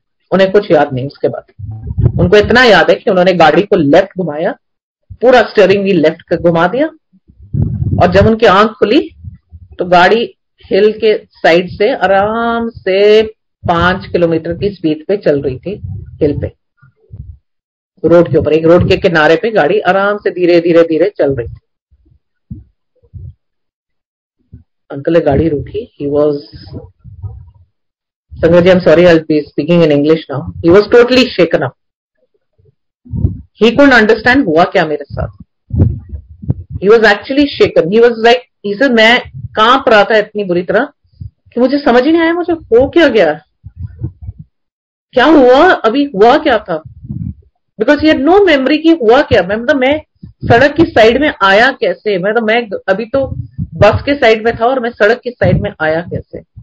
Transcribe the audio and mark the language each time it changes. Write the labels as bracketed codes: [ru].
[hi] उन्हें कुछ याद नहीं उसके बाद. उनको इतना याद है कि उन्होंने गाड़ी को लेफ्ट घुमाया, पूरा स्टीयरिंग व्हील लेफ्ट घुमा दिया, और जब उनकी आंख खुली तो गाड़ी हिल के साइड से आराम से 5 किलोमीटर की स्पीड पे चल रही थी. हिल पे रोड के ऊपर, एक रोड के किनारे पे गाड़ी आराम से धीरे धीरे धीरे चल रही थी. अंकल ने गाड़ी रोकी. [en] He was, Sangaji, I'm sorry, I'll be speaking in English now. He was totally shaken up. He couldn't understand [hi] हुआ क्या मेरे साथ. [en] He was actually shaken. He was like, he said, [hi] मैं कांप रहा था इतनी बुरी तरह कि मुझे समझ ही नहीं आया मुझे हो क्या गया, क्या हुआ, अभी हुआ क्या था. [en] because he had no memory [hi] कि हुआ क्या. मतलब मैं सड़क की साइड में आया कैसे, मतलब मैं अभी तो बस के साइड में था और मैं सड़क की साइड में आया कैसे.